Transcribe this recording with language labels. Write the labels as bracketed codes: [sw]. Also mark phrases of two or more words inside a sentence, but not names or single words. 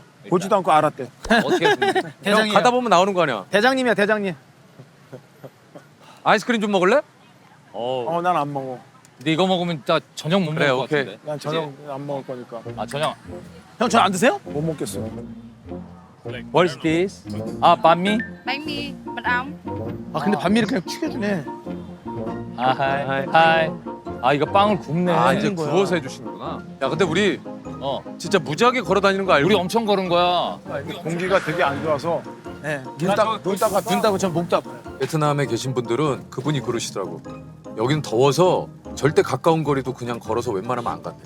[ko] 보지도 않고 알았대. 어떻게 형 대장님. 가다 보면 나오는 거 아니야? 대장님이야 대장님. 아이스크림 좀 먹을래? 난 안 먹어. 근데 이거 먹으면 진짜 저녁 못 그래, 먹을 것 오케이. 같은데. 난 저녁 안 먹을 거니까. 아, 저녁. 형 저 안 드세요? 못 먹겠어. [en] What is this? [ko] 아, 반미? [vi] bánh mì mật ong. [ko] 아 근데 반미를 그냥 튀겨주네. 아, 하이. 아, 이거 빵을 굽네. 아 이제 구워서 해주시는구나. 야 근데 우리 진짜 무지하게 걸어 다니는 거 알고? 우리 엄청 걸은 거야. 공기가 되게 안 좋아서 네. 눈 따가 전 목도 아파요. 베트남에 계신 분들은 그분이 그러시더라고. 여기는 더워서 절대 가까운 거리도 그냥 걸어서 웬만하면 안 간대.